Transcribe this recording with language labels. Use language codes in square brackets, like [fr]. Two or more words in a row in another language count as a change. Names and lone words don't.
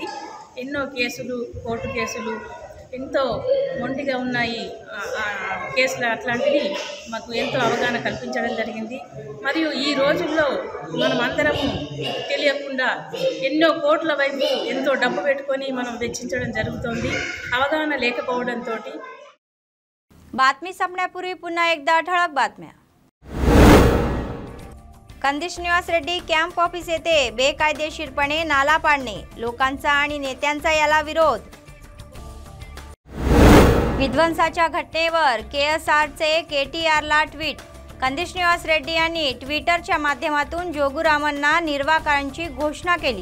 [te] ఎన్నో కేసులు కోర్టు కేసులు ఎంతో మొండిగా ఉన్నాయి కేసులు అట్లాంటివి మాకు ఎంతో అవగాహన కల్పించడం జరిగింది। మరియు ఈ రోజుల్లో మనం అందరము తెలియకుండా ఎన్నో కోట్ల వైపు ఎంతో డబ్బు పెట్టుకొని మనం వెచ్చించడం జరుగుతుంది అవగాహన లేకపోవడంతో। [mr] बातमी संपण्यापूर्वी पुन्हा एकदा ठळक बातम्या। कंदी श्रीनिवास रेड्डी कॅम्प ऑफिस येथे बेकायदेशीरपणे नाला पाडणे, लोकांचा आणि नेत्यांचा याला विरोध। विध्वंसाच्या घटनेवर केएसआरचे केटीआरला ट्विट, कंदी श्रीनिवास रेड्डी यांनी ट्विटरच्या माध्यमातून जोगुरामांना निर्वाकारांची घोषणा केली।